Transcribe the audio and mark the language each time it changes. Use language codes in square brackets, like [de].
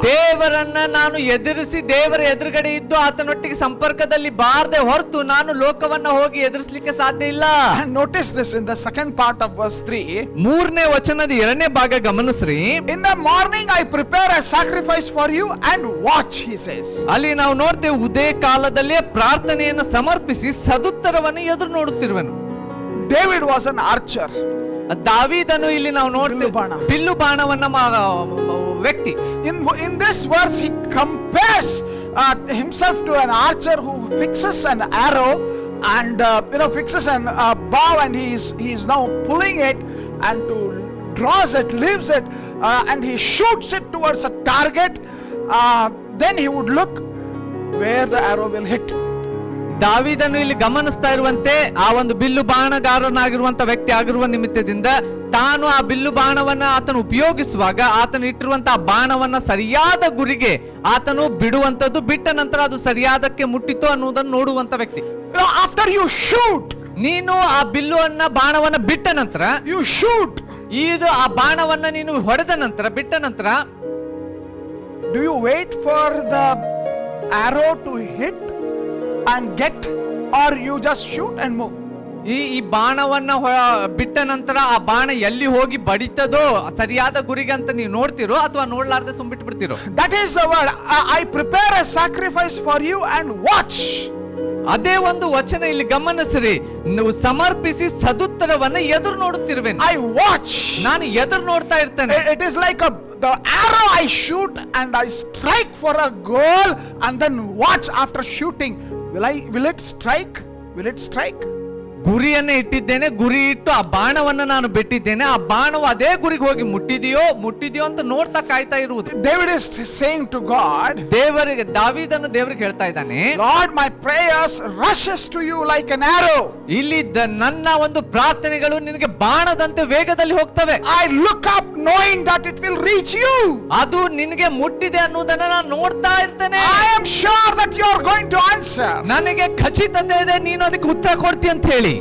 [kn] ದೇವರನ್ನ ನಾನು ಎದುರಿಸಿ ದೇವರ ಎದುರುಗಡೆ ಇದ್ದು ಆತನೊಟ್ಟಿಗೆ ಸಂಪರ್ಕದಲ್ಲಿ ಬಾರದೆ ಹೊರತು ನಾನು ಲೋಕವನ್ನ ಹೋಗಿ ಎದುರಿಸಲಿಕ್ಕೆ ಸಾಧ್ಯ ಇಲ್ಲ. [en] And notice this in the second part of verse 3. [kn] 3ನೇ ವಚನದ 2ನೇ ಭಾಗ ಗಮನಿಸ್ರಿ. [en] In the morning I prepare a sacrifice for you and watch, he says. [kn] ಅಲ್ಲಿ ನಾವು ನೋಡ್ತೇವೆ, ಉದಯ ಕಾಲದಲ್ಲೇ ಪ್ರಾರ್ಥನೆಯನ್ನು ಸಮರ್ಪಿಸಿ ಸದುತ್ತರವನ್ನು ಎದುರು ನೋಡುತ್ತಿರುವೆನು. [en] David was an archer. [kn] ದಾವೀದನು ಇಲ್ಲಿ ನಾವು ನೋಡ್ತೇವೆ ಬಿಲ್ಲು ಬಾಣವನ್ನ ವ್ಯಕ್ತಿ. [en] In this verse he compares himself to an archer who fixes an arrow and fixes a bow, and he is now pulling it and to draws it, leaves it, and he shoots it towards a target. Then he would look where the arrow will hit. [kn] ದಾವೀದನು ಇಲ್ಲಿ ಗಮನಿಸ್ತಾ ಇರುವಂತೆ ಆ ಒಂದು bill ಬಾಣಗಾರನಾಗಿರುವಂತ ವ್ಯಕ್ತಿ ಆಗಿರುವ ನಿಮಿತ್ತದಿಂದ ತಾನು ಆ ಬಿಲ್ಲು ಬಾಣವನ್ನ ಆತನು ಉಪಯೋಗಿಸುವಾಗ ಆತನು ಇಟ್ಟಿರುವಂತಹ ಬಾಣವನ್ನ ಸರಿಯಾದ ಗುರಿಗೆ ಆತನು ಬಿಡುವಂತದ್ದು, ಬಿಟ್ಟ ನಂತರ ಅದು ಸರಿಯಾದಕ್ಕೆ ಮುಟ್ಟಿತು ಅನ್ನುವುದನ್ನು ನೋಡುವಂತ ವ್ಯಕ್ತಿ. [en] After you shoot, [kn] ನೀನು ಆ ಬಿಲ್ಲುವನ್ನ ಬಾಣವನ್ನ ಬಿಟ್ಟ ನಂತರ, [en] you shoot, [kn] ಇದು ಆ ಬಾಣವನ್ನ ನೀನು ಹೊಡೆದ ನಂತರ ಬಿಟ್ಟ ನಂತರ, [en] do you wait for the arrow to hit and get, or you just shoot and move? [kn] ಈ ಬಾಣವನ್ನ ಬಿಟ್ಟ ನಂತರ ಆ ಬಾಣ ಎಲ್ಲಿ ಹೋಗಿ ಬಡಿತದೋ ಸರಿಯಾದ ಗುರಿಗೆ ಅಂತ ನೀವು ನೋಡ್ತಿರೋ ಅಥವಾ ನೋಡ್ಲಾರ್ದೆ ಸುಮ್ಬಿಟ್ಟು ಬಿಡ್ತಿರೋ? [en] That is the word. I prepare a sacrifice for you and watch. [kn] ಅದೇ ಒಂದು ವಚನ ಇಲ್ಲಿ ಗಮನಿಸ್ರಿ. ನೀವು ಸಮರ್ಪಿಸಿ ಸದುತ್ತರವನ್ನ ಎದುರು ನೋಡುತ್ತಿರುವೆನು. [en] I watch. [kn] ನಾನು ಎದುರು ನೋಡ್ತಾ ಇರ್ತೇನೆ. [en] It is like the arrow I shoot and I strike for a goal and then watch after shooting. Will it strike? Will it strike? [kn] ಗುರಿಯನ್ನೇ ಇಟ್ಟಿದ್ದೇನೆ, ಗುರಿ ಇಟ್ಟು ಆ ಬಾಣವನ್ನ ನಾನು ಬಿಟ್ಟಿದ್ದೇನೆ, ಆ ಬಾಣವು ಅದೇ ಗುರಿಗೆ ಹೋಗಿ ಮುಟ್ಟಿದೆಯೋ ಅಂತ ನೋಡ್ತಾ ಕಾಯ್ತಾ ಇರುವುದು. [en] David is saying to God, [kn] ದೇವರಿಗೆ, ದಾವೀದನು ದೇವರಿಗೆ ಹೇಳ್ತಾ ಇದ್ದಾನೆ, [en] Lord, my prayers rushes to you like an arrow. [kn] ಇಲ್ಲಿ ನನ್ನ ಒಂದು ಪ್ರಾರ್ಥನೆಗಳು ನಿನಗೆ ಬಾಣದಂತೆ ವೇಗದಲ್ಲಿ ಹೋಗ್ತವೆ. [en] I look up knowing that it will reach you. [kn] ಅದು ನಿನಗೆ ಮುಟ್ಟಿದೆ ಅನ್ನೋದನ್ನ ನಾನು ನೋಡ್ತಾ ಇರ್ತೇನೆ. [en] I am sure that you are going to answer. [kn] ನನಗೆ ಖಚಿತತೆ ಇದೆ ನೀನು ಅದಕ್ಕೆ ಉತ್ತರ ಕೊಡ್ತೀಯ ಅಂತ ಹೇಳಿ.